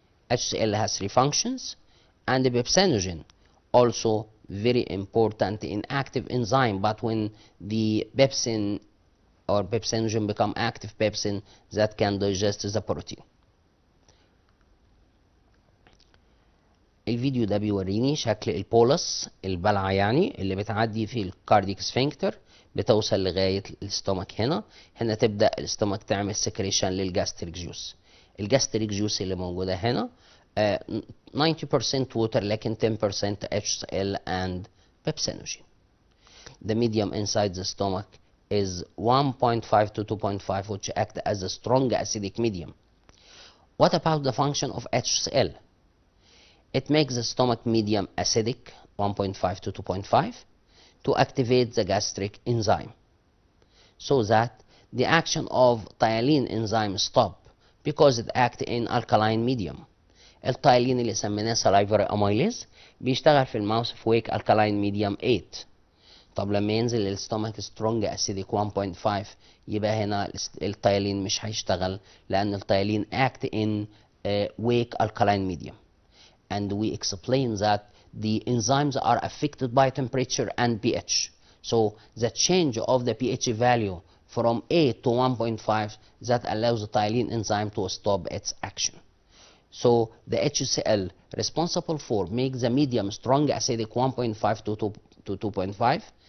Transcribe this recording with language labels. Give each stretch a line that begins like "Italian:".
English: HCl has 3 functions, and the pepsinogen also very important in active enzyme, but when the pepsin or pepsinogen become active pepsin that can digest the protein.
Arabic: الفيديو ده بيوريني شكل البولس، البلعة يعني اللي بتعدي في الكارديك سفنكتر بتوصل لغاية الاستومك. هنا تبدأ الاستومك تعمل سكريشن للجاستريك جوس. الجاستريك جوس اللي موجودة هنا 90% water لكن
English: 10% HCl and pepsinogen. The medium inside the stomach is 1.5 to 2.5, which act as a strong acidic medium. What about the function of HCl? It makes the stomach medium acidic 1.5 to 2.5 to activate the gastric enzyme, so that the action of thiolin enzyme stop because it acts in alkaline medium.
Arabic: التايلين اللي سميناه salivary amylase بيشتغل في الماوس في ويك alkaline medium 8. طب لما ينزل للستومك strong acidic 1.5 يبقى هنا التايلين مش هيشتغل، لأن التايلين
English: act in weak alkaline medium. And we explain that the enzymes are affected by temperature and pH. So the change of the pH value from 8 to 1.5 that allows the thiolin enzyme to stop its action. So the HCl responsible for makes the medium strong acidic 1.5 to 2.5.